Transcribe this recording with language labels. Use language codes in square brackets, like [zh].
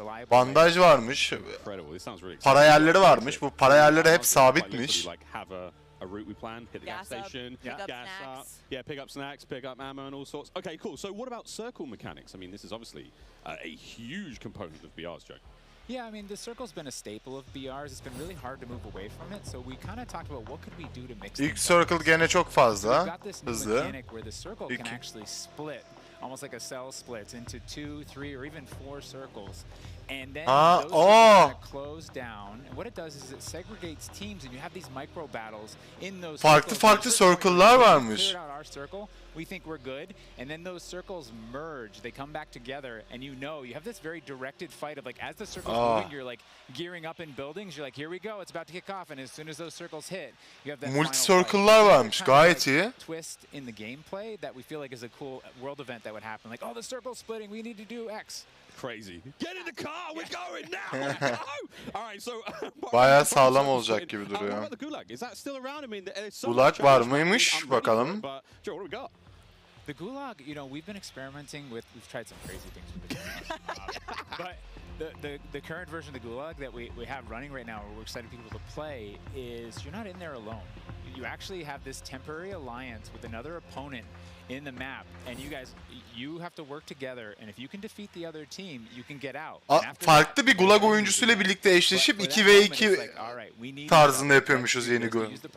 [tr] Bandaj varmış. Para yerleri varmış. Bu para yerleri hep sabitmiş. [en] A route we plan, hit the gas station, gas up, pick up snacks, pick up ammo and all sorts. Okay, cool. So what about circle mechanics? I mean, this is obviously a huge component of BR's, Joe. Yeah, I mean, the circle's been a staple of BR's. It's been really hard to move away from it, so we kind of talked about what could we do to mix [tr] İlk circle gene çok fazla. [en] We've got this new mechanic where the circle can actually split, almost like a cell splits into 2, 3, or even 4 circles. And then those circles close down, and what it does is it segregates teams, and you have these micro battles in those [tr] farklı circle'lar varmış. [en] Our circle, we think we're good, and then those circles merge. They come back together, and you have this very directed fight of like as the circles moving, you're like gearing up in buildings. You're like, here we go, it's about to kick off, and as soon as those circles hit, you have that [tr] multi circle'lar varmış, gayet iyi. [en] Twist in the gameplay that we feel like is a cool world event that would happen. Like, oh, the circle's splitting, we need to do X. Crazy. Get in the car, we're going now. All right, so [tr] bayağı sağlam olacak gibi duruyor. [en] What about the gulag? Is that still around? I mean, [tr] gulag var mıymış bakalım. [en] Joe, what do we got? The gulag, you know, we've been experimenting with. We've tried some crazy things with the but the current version of the gulag that we have running right now, where we're excited people to play, is you're not in there alone. You actually have this temporary alliance with another opponent in the map, and you have to work together, and if you can defeat the other team, you can get out. [tr] Farklı bir gulag oyuncusuyla birlikte eşleşip 2v2 tarzında yapıyormuşuz yeni gulag.